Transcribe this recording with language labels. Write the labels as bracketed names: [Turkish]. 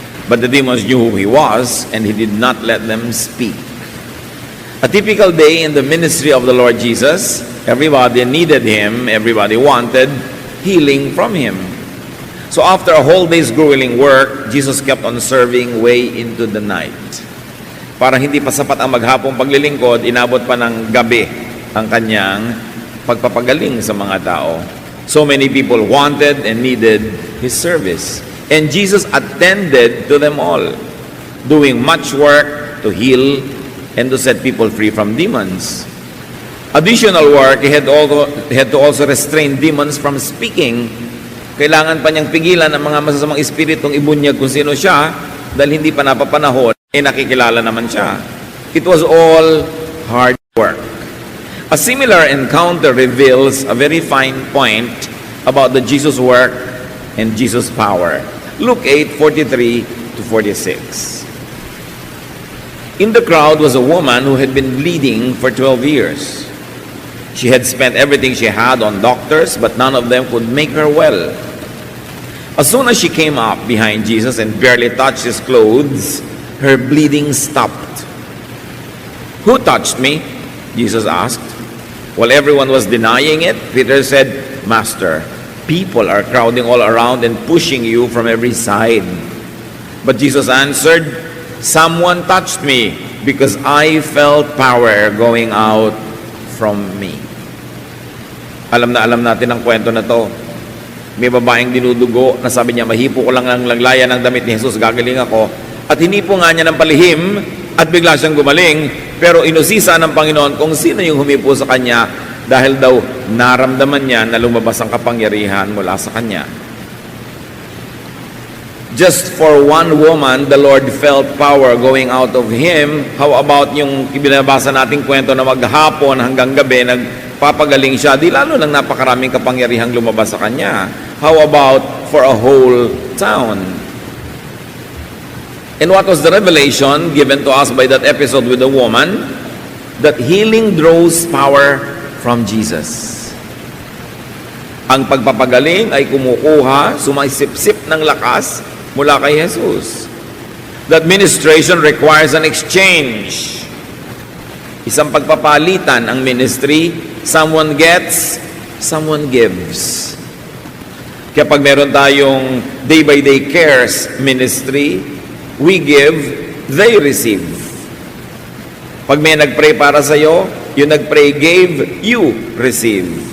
[English] But the demons knew who he was, and he did not let them speak. A typical day in the ministry of the Lord Jesus, everybody needed him, everybody wanted healing from him. So after a whole day's grueling work, Jesus kept on serving way into the night. [Filipino] Parang hindi pa sapat ang maghapong paglilingkod, inabot pa ng gabi ang kanyang pagpapagaling sa mga tao. [English] So many people wanted and needed his service. And Jesus attended to them all, doing much work to heal and to set people free from demons. Additional work, he had to also restrain demons from speaking. [Filipino] Kailangan pa niyang pigilan ang mga masasamang espiritong ibunyag kung sino siya dahil hindi pa napapanahon, nakikilala naman siya. [English] It was all hard work. A similar encounter reveals a very fine point about the Jesus work and Jesus power. Luke 8:43-46. In the crowd was a woman who had been bleeding for 12 years. She had spent everything she had on doctors, but none of them could make her well. As soon as she came up behind Jesus and barely touched his clothes, her bleeding stopped. Who touched me? Jesus asked. While everyone was denying it, Peter said, Master, people are crowding all around and pushing you from every side. But Jesus answered, Someone touched me because I felt power going out from me. [Filipino] Alam natin ang kwento na to. May babaeng dinudugo na sabi niya, mahipo ko lang ang laglayan ng damit ni Jesus, gagaling ako. At hinipo nga niya ng palihim at bigla siyang gumaling. Pero inusisa ng Panginoon kung sino yung humipo sa kanya dahil daw naramdaman niya na lumabas ang kapangyarihan mula sa kanya. [English] Just for one woman, the Lord felt power going out of him. How about [Filipino] yung binabasa nating kwento na maghapon hanggang gabi, nagpapagaling siya, di lalo nang napakaraming kapangyarihang lumabas sa kanya. [English] How about for a whole town? And what was the revelation given to us by that episode with the woman? That healing draws power from Jesus. [Filipino] Ang pagpapagaling ay kumukuha, sumaisip-sip ng lakas mula kay Jesus. [English] That ministration requires an exchange. [Filipino] Isang pagpapalitan ang ministry. [English] Someone gets, someone gives. [Filipino] Kaya pag meron tayong [English] day-by-day cares ministry, we give, they receive. [Filipino] Pag may nagpray para sa'yo, yung nagpray [English] gave, you receive.